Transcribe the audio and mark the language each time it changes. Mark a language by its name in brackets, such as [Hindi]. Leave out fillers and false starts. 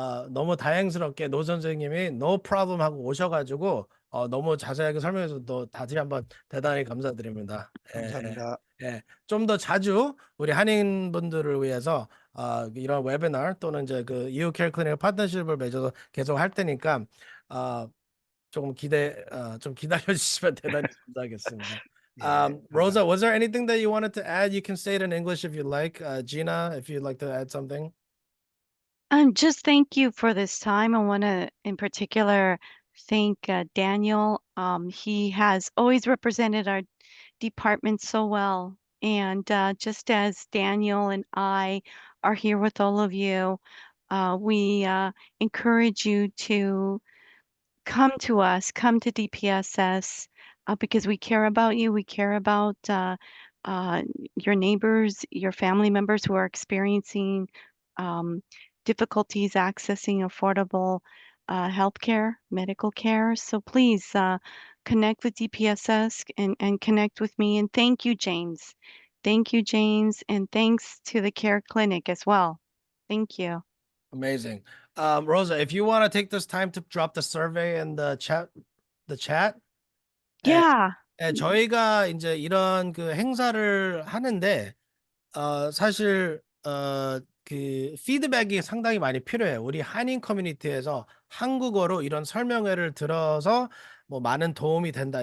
[Korean] 너무 다행스럽게 노 선생님이 [English] no problem [Korean] 하고 오셔가지고 너무 자세하게 설명해서 또 다시 한번 대단히 감사드립니다. 감사합니다. 좀 더 자주 우리 한인분들을 위해서 이런 웨비나 또는 이제 그 EU Care Clinic 파트너십을 맺어서 계속 할 테니까 조금 좀 기다려 주시면 대단히 감사하겠습니다. 예, [English] Rosa, was there anything that you wanted to add? You can say it in English if you like. Gina, if you'd like to add something. Just thank you for this time. I want to, in particular, thank Daniel. He has always represented our department so well. And just as Daniel and I are here with all of you, we encourage you to come to us, come to DPSS, because we care about you. We care about your neighbors, your family members who are experiencing difficulties accessing affordable healthcare, medical care. So please connect with DPSS and connect with me. And thank you, James. Thank you, James. And thanks to the Care Clinic as well. Thank you. Amazing. Rosa, if you want to take this time to drop the survey in the chat. Yeah. [Korean] 저희가 이제 이런 그 행사를 하는데 사실 그 피드백이 상당히 많이 필요해요. 우리 한인 커뮤니티에서 한국어로 이런 설명회를 들어서 뭐 많은 도움이 된다.